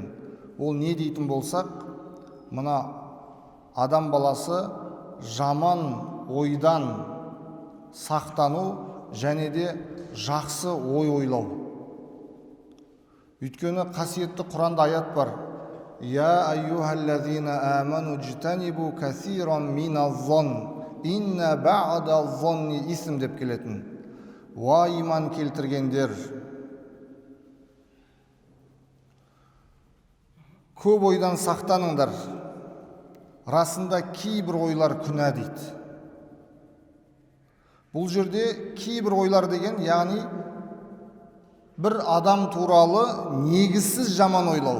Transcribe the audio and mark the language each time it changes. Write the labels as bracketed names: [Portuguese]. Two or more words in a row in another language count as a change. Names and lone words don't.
[Kazakh] Ол не дейтін болсақ, мына адам баласы жаман ойдан сақтану және де жақсы ой ойлау. Өйткені қасиетті Құранда аят бар. [Arabic] يا أيها الذين آمنوا اجتنبوا كثيرا من الظن إن بعض الظن إثم [Kazakh] деп келетін. Уа иман келтіргендер, көп ойдан сақтаныңдар, расында кейбір ойлар күнә дейді. Бұл жерде кейбір ойлар деген, яғни бір адам туралы негізсіз жаман ойлау.